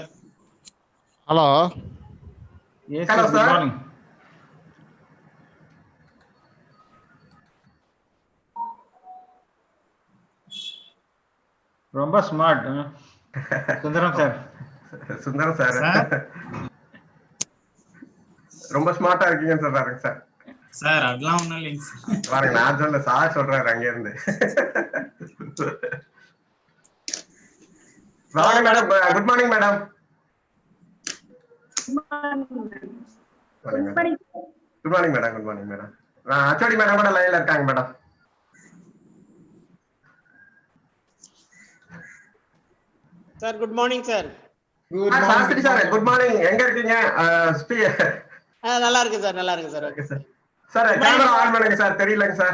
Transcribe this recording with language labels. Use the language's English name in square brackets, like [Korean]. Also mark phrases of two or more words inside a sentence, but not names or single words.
[English] Hello. Yes, Hello, sir. Good sir. morning. [Tamil] ரொம்ப ஸ்மார்ட், சுந்தரம் சார். Sundaram, sir. Sir. ரொம்ப ஸ்மார்ட்டா இருக்கீங்க சார் பாருங்க சார். சார் அதெல்லாம் ஒண்ணும் இல்லைங்க சார். பாருங்க நான் சொல்ல சார் சொல்றாரு அங்க இருந்து. வாங்க மேடம். [English] good morning madam. Good morning. good morning madam. good morning madam. [Tamil] அச்சோடி மேடம் கூட லைன்ல இருக்காங்க மேடம். [English] sir good morning sir. [Tamil] சாஸ்திரி சார் [English] good morning. [Tamil] எங்க இருக்கீங்க? நல்லா இருக்கு சார். நல்லா இருக்கு சார். ஓகே சார். சார் [English] camera on [Tamil] பண்ணுங்க சார். தெரியலங்க சார்.